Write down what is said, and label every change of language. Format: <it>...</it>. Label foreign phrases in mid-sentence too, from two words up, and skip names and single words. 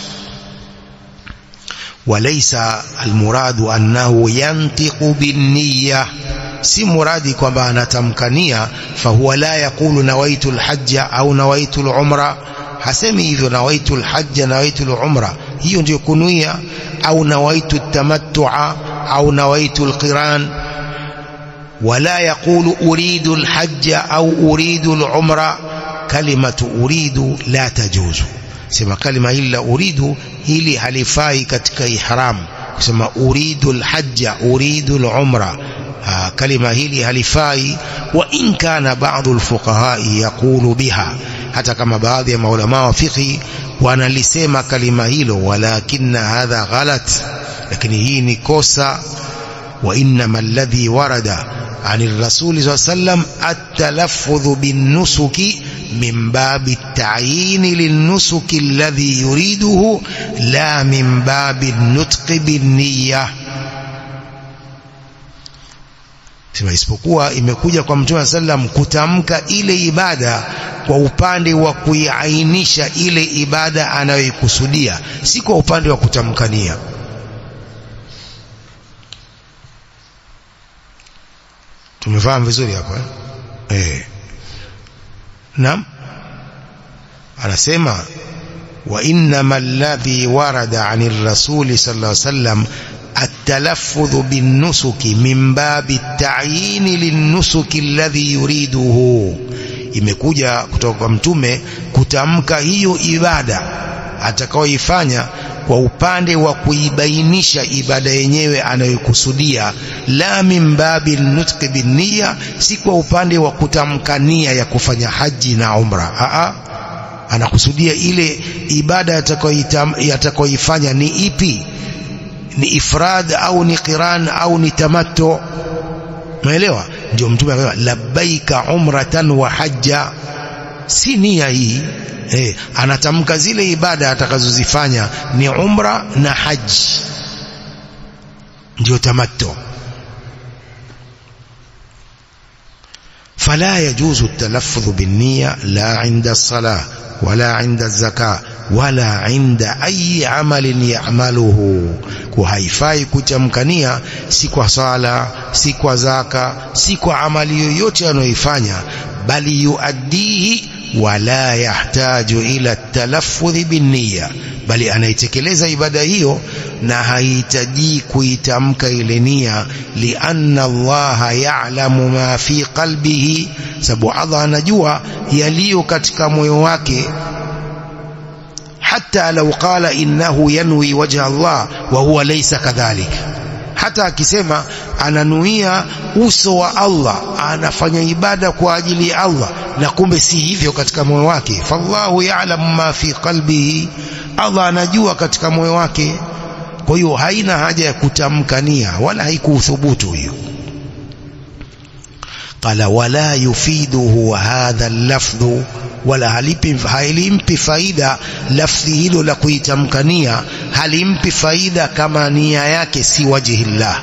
<ar>وليس المراد أنه ينطق بالنية,</ar> <sw>si muradi kwamba anatamkania.</sw> <ar>فهو لا يقول نويت الحج أو نويت العمرة,</ar> <sw>hasemi hivyo</sw> <ar>نويت الحج نويت العمرة,</ar> <sw>hiyo ndio kunuia.</sw> <ar>أو نويت التمتع أو نويت القران. ولا يقول أريد الحج أو أريد العمرة. كلمة أريد لا تجوز,</ar> <sw>sema kalima hili la uridu hili halifai katika ihram. Kusema</sw> <ar>أريد الحج أريد العمرة,</ar> <sw>kalima hili halifai.</sw> <ar>وإن كان بعض الفقهاء يقول بها,</ar> <sw>hata kama baadhi ya maulama wa fiqh wanalisema kalima hilo,</sw> <ar>ولكن هذا غلط,</ar> <sw>lakini hii ni kosa.</sw> <ar>وإنما الذي ورد عن الرسول صلى الله عليه وسلم التلفظ بالنسك من باب التعيين للنسك الذي يريده لا من باب النطق بالنية.</ar> <sw>Sema isipokuwa imekuja kwa Mtume sallam kutamka ile ibada kwa upande wa kuiainisha ile ibada anayoikusudia, si kwa upande wa kutamkania. Tumefahamu vizuri hapo Naam, anasema</sw> <ar>وإنما الذي ورد عن الرسول صلى الله عليه وسلم التلفظ بالنسك من باب التعيين للنسك الذي يريده.</ar> <sw>Imekuja kutoka kwa mtume kutamka hiyo ibada atakayoifanya kwa upande wa kuibainisha ibada yenyewe anayokusudia,</sw> <ar>لا من باب النطق بالنية,</ar> <sw>si kwa upande wa kutamkania ya kufanya haji na umra. Anakusudia ile ibada atakayoifanya ni ipi, ni ifrad au ni qiran au ni tamattu. Umeelewa? Ndio mtume akasema</sw> <ar>لبيك عمرة وحجا,</ar> <sw>si nia hii. Anatamka zile ibada atakazozifanya ni umra na haji, ndio tamattu.</sw> <ar>فلا يجوز التلفظ بالنية لا عند الصلاة ولا عند الزكاة ولا عند أي عمل يعمله.</ar> <sw>kuhaifai kutamkania si kwa sala, si kwa zaka, si kwa amali yoyote anayoifanya, bali</sw> <ar>يؤديه ولا يحتاج إلى تلفظ بالنية,</ar> <sw>bali anaitekeleza ibada hiyo na hahitaji kuitamka ile nia,</sw> <ar>لأن الله يعلم ما في قلبه,</ar> <sw>sababu Allah anajua yaliyo katika moyo wake.</sw> <ar>حتى لو قال إنه ينوي وجه الله وهو ليس كذلك,</ar> <sw>hata akisema ananuia uso wa Allah, anafanya ibada kwa ajili ya Allah, na kumbe si hivyo katika moyo wake.</sw> <ar>فالله يعلم ما في قلبه,</ar> <sw>Allah anajua katika moyo wake. Kwa hiyo haina haja ya kutamkania wala haikuthubutu hiyo.</sw> <ar>قال ولا يفيده هذا اللفظ,</ar> <sw>wala halimpi faida lafdhi hilo la kuitamkania, halimpi faida kama nia yake si</sw> <ar>وجه الله.</ar>